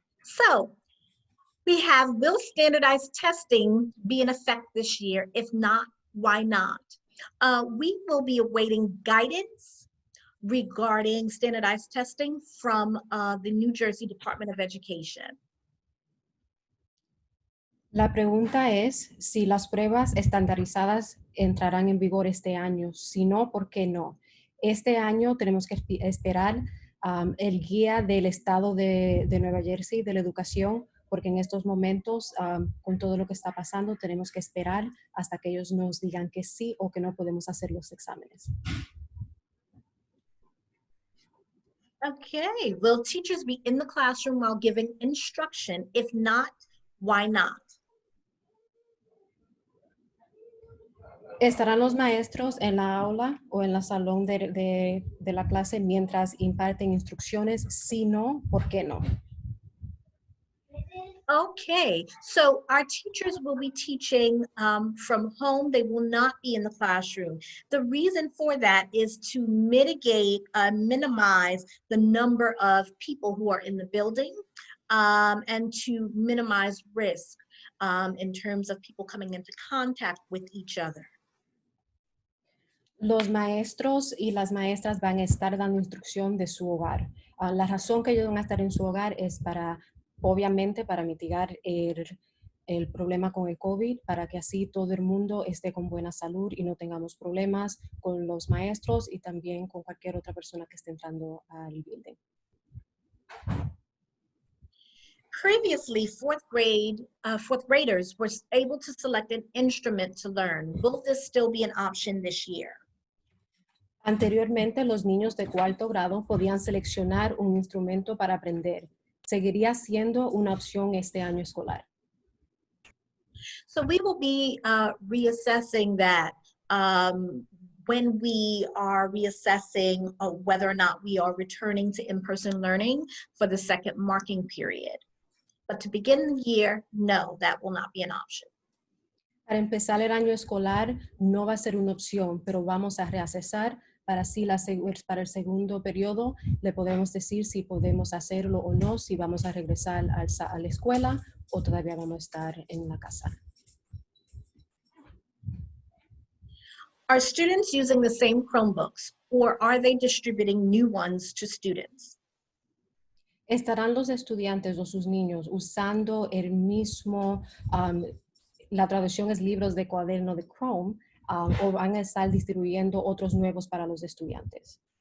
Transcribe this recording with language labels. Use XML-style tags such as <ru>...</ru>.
<en>So we have, will standardized testing be in effect this year? If not, why not? We will be awaiting guidance regarding standardized testing from the New Jersey Department of Education.</en> <es>La pregunta es si las pruebas estandarizadas entrarán en vigor este año. Si no, ¿por qué no? Este año tenemos que esperar el guía del estado de Nueva Jersey de la educación, porque en estos momentos, con todo lo que está pasando, tenemos que esperar hasta que ellos nos digan que sí o que no podemos hacer los exámenes.</es> <en>Okay, will teachers be in the classroom while giving instruction? If not, why not?</en> <es>¿Estarán los maestros en la aula o en el salón de la clase mientras imparten instrucciones? Si no, ¿por qué no?</es> <en>Okay, so our teachers will be teaching from home. They will not be in the classroom. The reason for that is to mitigate, minimize the number of people who are in the building, and to minimize risk in terms of people coming into contact with each other.</en> <es>Los maestros y las maestras van a estar dando instrucción de su hogar. La razón que ellos van a estar en su hogar es para, obviamente, para mitigar el problema con el COVID, para que así todo el mundo esté con buena salud y no tengamos problemas con los maestros y también con cualquier otra persona que esté entrando al building.</es> <en>Previously, fourth graders were able to select an instrument to learn. Will this still be an option this year?</en> <es>Anteriormente, los niños de cuarto grado podían seleccionar un instrumento para aprender. Seguiría siendo una opción este año escolar.</es> <en>So we will be reassessing that when we are reassessing whether or not we are returning to in-person learning for the second marking period. But to begin the year, no, that will not be an option.</en> <es>Para empezar el año escolar no va a ser una opción, pero vamos a reassessar para así para el segundo periodo le podemos decir si podemos hacerlo o no, si vamos a regresar a la escuela o todavía vamos a estar en la casa.</es> <en>Are students using the same Chromebooks, or are they distributing new ones to students?</en> <es>¿Estarán los estudiantes o sus niños usando el mismo, la traducción es libros de cuaderno de Chrome, o van a estar distribuyendo otros nuevos para los estudiantes?</es>